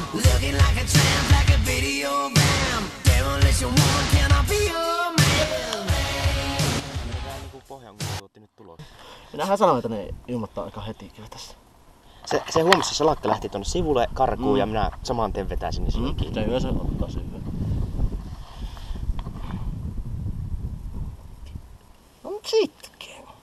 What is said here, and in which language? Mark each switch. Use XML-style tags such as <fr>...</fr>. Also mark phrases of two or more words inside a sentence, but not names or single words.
<en>Looking like a tramp, like a video gram. Demolition woman, can I be your man?</en> <fi>Minähän sanoin, että ne ilmoittaa aika heti kyllä tässä. Se huomasi, se salakka lähti tonne sivulle karkuun ja minä saman tien vetäisin niin sinne kiinni. Se yleensä ottaa sen hyvin. No mut sitkeä.</fi>